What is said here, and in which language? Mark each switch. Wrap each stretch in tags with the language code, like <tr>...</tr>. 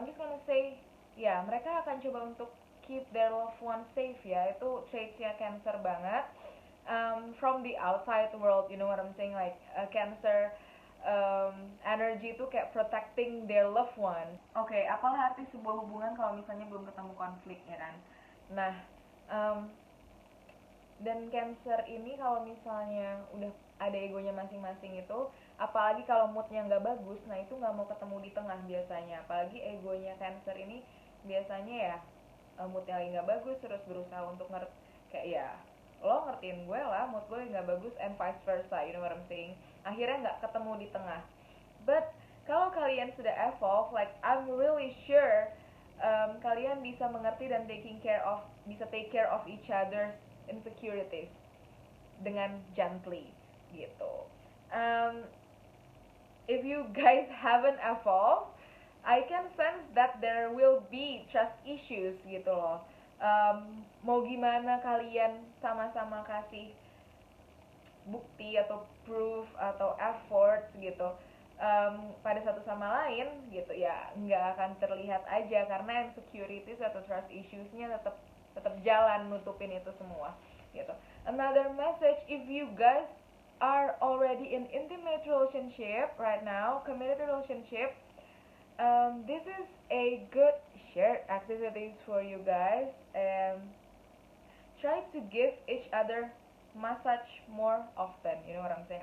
<en>I'm just gonna say,</en> <id>ya mereka akan coba untuk</id> <en>keep their loved one safe ya.</en> <id>Itu traitsnya Cancer banget.</id> <en>From the outside world, you know what I'm saying, like Cancer energy itu kayak protecting their loved one.</en> <id>Oke, apalah arti sebuah hubungan kalau misalnya belum ketemu konflik ya kan. Nah, dan Cancer ini kalau misalnya udah ada egonya masing-masing itu, apalagi kalau moodnya nggak bagus, nah itu nggak mau ketemu di tengah biasanya. Apalagi egonya Cancer ini biasanya ya moodnya lagi nggak bagus, terus berusaha untuk kayak ya lo ngertiin gue lah, mood gue nggak bagus,</id> <en>and vice versa, you know what I'm saying.</en> <id>Akhirnya nggak ketemu di tengah.</id> <en>But</en> <id>kalau kalian sudah</id> <en>evolve, like I'm really sure</en> <id>kalian bisa mengerti dan bisa</id> <en>take care of each other's insecurities dengan gently gitu. If you guys haven't evolved, I can sense that there will be trust issues</en> <id>gitu loh. Mau gimana kalian sama-sama kasih bukti atau proof atau effort gitu pada satu sama lain gitu ya, nggak akan terlihat aja karena insecurities atau trust issues-nya tetap jalan nutupin itu semua gitu.</id> <en>Another message, if you guys are already in intimate relationship right now, committed relationship, this is a good shared activities for you guys, and try to give each other massage more often, you know what I'm saying.</en>